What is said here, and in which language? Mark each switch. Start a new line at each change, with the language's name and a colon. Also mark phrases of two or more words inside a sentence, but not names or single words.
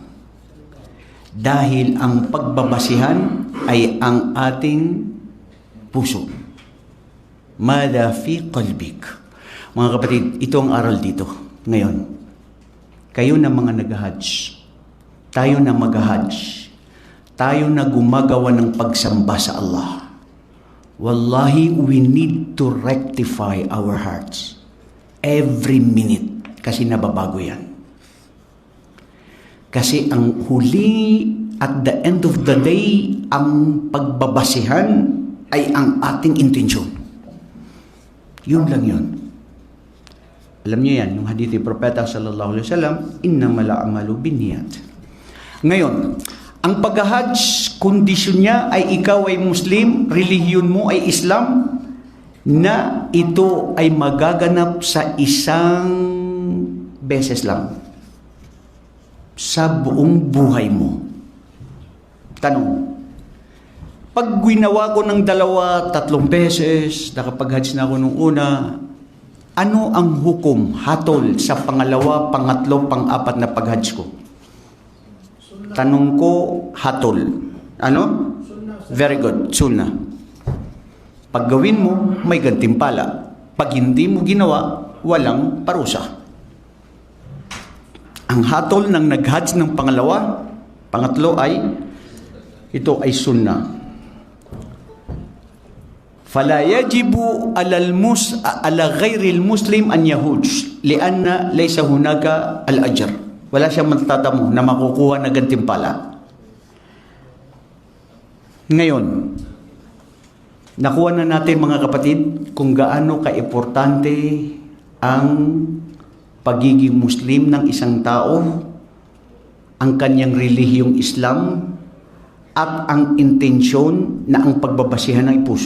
Filipino: Dahil ang pagbabasihan ay ang ating puso.
Arabic: ماذا في قلبك.
Filipino: Mga kapatid, ito ang aral dito. Ngayon, kayo na mga nag-Hajj, tayo na mag-Hajj, tayo na gumagawa ng pagsamba sa Allah. Wallahi,
English: we need to rectify our hearts every minute,
Filipino: kasi nababago yan. Kasi ang huli,
English: at the end of the day,
Filipino: ang pagbabasihan ay ang ating intensyon. Yun lang yun. Alam niyo yan, yung hadith ni Propeta
Arabic: صلى الله عليه وسلم, إنما الأعمال بالنيات.
Filipino: Ngayon, ang pag-Hajj, kondisyon niya ay ikaw ay Muslim, relihiyon mo ay Islam, na ito ay magaganap sa isang beses lang sa buong buhay mo. Tanong, pag ginawa ko ng 2, 3 beses, nakapag-Hajj na ako nung una, ano ang hukom, hatol sa pangalawa, pangatlo, pang-4 na pag-Hajj ko? Tanong ko, hatol. Ano?
English: Very good, sunnah.
Filipino: Pag gawin mo, may gantimpala. Pag hindi mo ginawa, walang parusa. Ang hatol ng nag-Hajj ng pangalawa, pangatlo ay, ito ay sunnah.
Arabic: فلا يجب على غير المسلم أن يحج لأنه ليس هناك الأجر.
Filipino: Wala siyang matatamo na makukuha na gantimpala. Ngayon, nakuha na natin mga kapatid kung gaano ka-importante ang pagiging Muslim ng isang tao, ang kanyang relihiyong Islam, at ang intensyon na ang pagbabasihan ng puso.